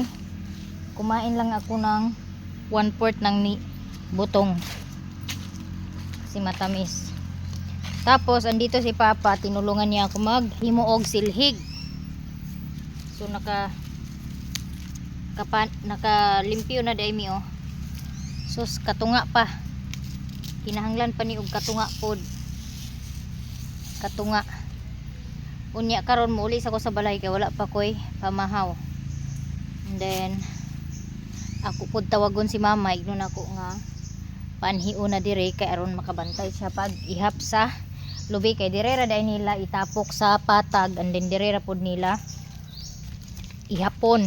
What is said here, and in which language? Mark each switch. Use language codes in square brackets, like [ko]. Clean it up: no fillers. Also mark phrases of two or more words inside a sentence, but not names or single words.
[tl] Kumain lang ako ng 1/4 ng butong. Kasi matamis. Tapos, andito si Papa, tinulungan niya ako [ceb] maghimuog silhig. So nakalimpyo na dai mi oh. Sus, katunga pa. Kinahanglan pa ni og katunga pod. Katunga. Unya karon mo uli ako sa balay kay wala pa koy pamahaw. [en] And then [ceb] ako pud tawagon si mama ignon ako nga panhiu na dire kay aron makabantay siya pag ihap sa lubi kay dire ra dai nila itapok sa patag [en] and then [ceb] dire ra pud nila ihapon.